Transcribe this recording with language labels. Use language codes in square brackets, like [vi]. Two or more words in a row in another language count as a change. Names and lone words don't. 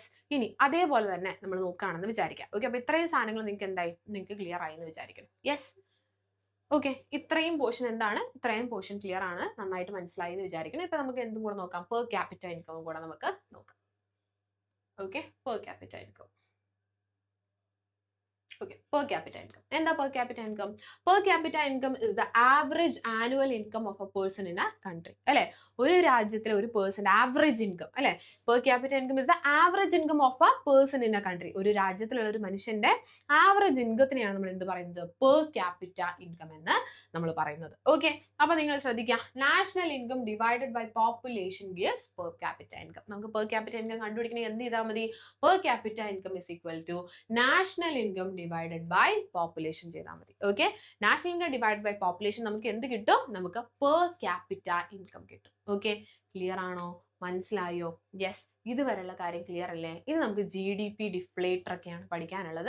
[ml] ഇനി അതേപോലെ തന്നെ നമ്മൾ നോക്കുകയാണെന്ന് വിചാരിക്കാം. ഓക്കെ, അപ്പൊ ഇത്രയും സാധനങ്ങൾ നിങ്ങൾക്ക് എന്തായി? നിങ്ങൾക്ക് ക്ലിയർ ആയി എന്ന് വിചാരിക്കണം. [en] Yes. Okay, [ml] ഇത്രയും പോർഷൻ എന്താണ്? ഇത്രയും പോർഷൻ ക്ലിയർ ആണ്, നന്നായിട്ട് മനസ്സിലായി എന്ന് വിചാരിക്കണം. ഇപ്പൊ നമുക്ക് എന്തും കൂടെ നോക്കാം, [en] per capita income [ml] കൂടെ നമുക്ക് നോക്കാം. [en] okay, per capita income. Okay, per capita income. [ml] എന്താ [en] per capita income? Per capita income is the average annual income of a person in a country. [ml] അല്ലെ, ഒരു രാജ്യത്തിലെ ഒരു പേഴ്സന്റെ [en] average income [ml] അല്ലെ. [en] Per capita income is the average income of a person in a country. [ml] ഒരു രാജ്യത്തിലുള്ള ഒരു മനുഷ്യന്റെ ആവറേജ് ഇൻകത്തിനെയാണ് നമ്മൾ എന്ത് പറയുന്നത്? [en] Per capita income [ml] എന്ന് നമ്മൾ പറയുന്നത്. [en] ഓക്കെ, [ml] അപ്പൊ നിങ്ങൾ ശ്രദ്ധിക്കുക, [en] national income divided by population gives per capita income. [ml] നമുക്ക് [en] per capita income [ml] കണ്ടുപിടിക്കണമെങ്കിൽ എന്ത് ചെയ്താൽ മതി? [en] Per capita income is equal to national income divided by population [ml] ചെയ്താൽ മതി. ഓക്കെ, [en] national income divide by population [ml] നമുക്ക് എന്ത് കിട്ടും? നമുക്ക് [en] per capita income [ml] കിട്ടും. [en] okay, clear [ml] ആണോ? മനസ്സിലായോ? യെസ്. ഇതുവരെയുള്ള കാര്യം ക്ലിയർ അല്ലേ? ഇനി നമുക്ക് [en] GDP deflator [ml] ഒക്കെയാണ് പഠിക്കാനുള്ളത്.